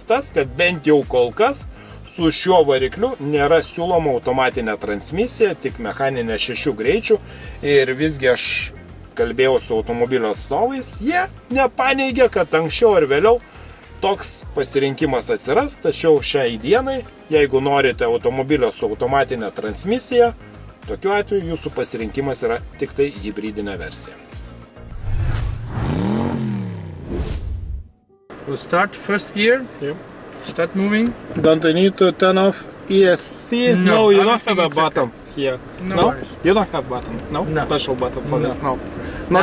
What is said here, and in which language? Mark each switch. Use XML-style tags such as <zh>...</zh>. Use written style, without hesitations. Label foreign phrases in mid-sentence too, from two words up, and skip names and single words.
<lt>tas, kad bent jau kol kas su šiuo varikliu nėra siūloma automatinė transmisija, tik mechaninė 6 greičių ir visgi aš kalbėjau su automobilio atstovais, jie nepaneigia, kad anksčiau ar vėliau toks pasirinkimas atsiras, tačiau šiai dienai, jeigu norite automobilio su automatinė transmisija, tokiu atveju jūsų pasirinkimas yra tik tai hibridinė versija.</lt> <en>We'll start first gear. Yeah. Start moving. Don't I need to turn off ESC? No, you I don't think have a it's button here. No worries. You don't have button? No? No. Special button for No. this? No. Now</en>